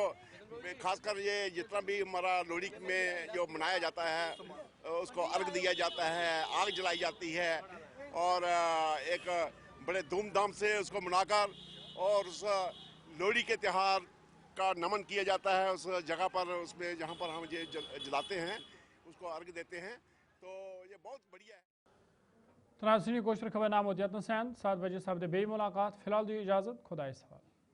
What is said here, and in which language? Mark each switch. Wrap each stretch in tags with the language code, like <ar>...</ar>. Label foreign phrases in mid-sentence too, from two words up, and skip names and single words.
<ur>خاص کر یہ جتنا بھی ہمارا لوہڑی میں جو منایا جاتا ہے اس کو ارگ دیا جاتا ہے، آگ جلائی جاتی ہے، اور ایک بڑے دھوم دھام سے اس کو منا کر اور اس لوہڑی کے تہوار کا نمن کیا جاتا ہے اس جگہ پر، اس میں جہاں پر ہم یہ جلاتے ہیں اس کو ارگ دیتے ہیں، تو یہ بہت بڑھیا ہے۔</ur> <ks>تناظرین کوشر خبر نامہ دیتن سین 7 بجے سپدِ بیٚیہِ ملاقات، فی الحال دیو اجازت، خدایس حوالہ۔</ks>